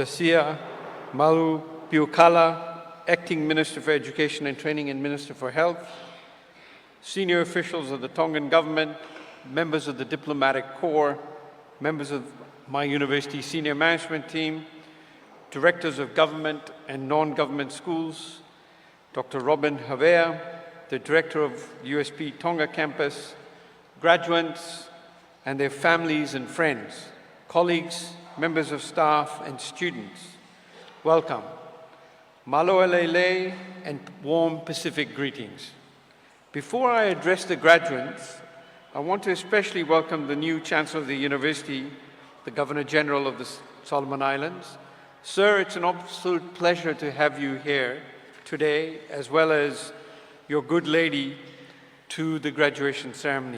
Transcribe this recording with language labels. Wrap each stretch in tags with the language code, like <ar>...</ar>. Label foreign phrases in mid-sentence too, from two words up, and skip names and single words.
<en>Sia Malu Piukala, Acting Minister for Education and Training and Minister for Health, senior officials of the Tongan government, members of the diplomatic corps, members of my university senior management team, directors of government and non-government schools, Dr. Robin Havea, the director of USP Tonga campus, graduates and their families and friends, colleagues, members of staff and students, welcome.</en> <to>Maloa lele</to> <en>and warm Pacific greetings. Before I address the graduates, I want to especially welcome the new Chancellor of the University, the Governor General of the Solomon Islands. Sir, it's an absolute pleasure to have you here today, as well as your good lady to the graduation ceremony.</en>